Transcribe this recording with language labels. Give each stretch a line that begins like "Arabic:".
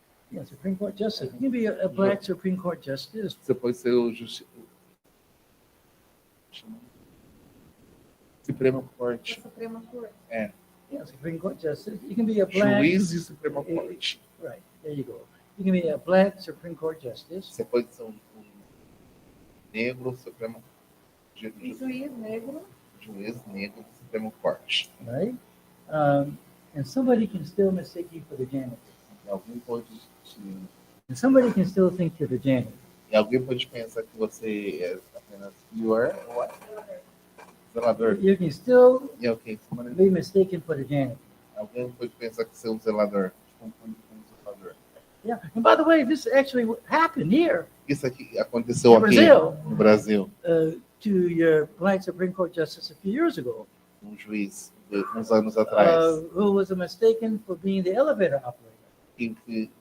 English: Yeah, Supreme Court justice. You can be a black Supreme Court justice.
Portuguese: Você pode ser o Suprema Corte.
English: Yeah, Supreme Court justice. You can be a black.
Portuguese: Juiz de Suprema Corte.
English: Right, there you go. You can be a black Supreme Court justice.
Portuguese: Você pode ser um negro Supremo Juiz negro. Juiz negro do Supremo Corte.
English: Right? And somebody can still mistake you for the janitor.
Portuguese: Alguém pode
English: And somebody can still think you're the janitor.
Portuguese: E alguém pode pensar que você é apenas
English: what?
Portuguese: Zelador.
English: You can still
Portuguese: E alguém,
English: be mistaken for the janitor.
Portuguese: alguém pode pensar que você é um zelador. Confunde com um zelador.
English: Yeah. And by the way, this actually happened here
Portuguese: Isso aqui aconteceu No aqui Brasil. no Brasil.
English: To your black Supreme Court justice a few years ago,
Portuguese: Um juiz, uns anos atrás,
English: who was mistaken for being the elevator operator.
Portuguese: que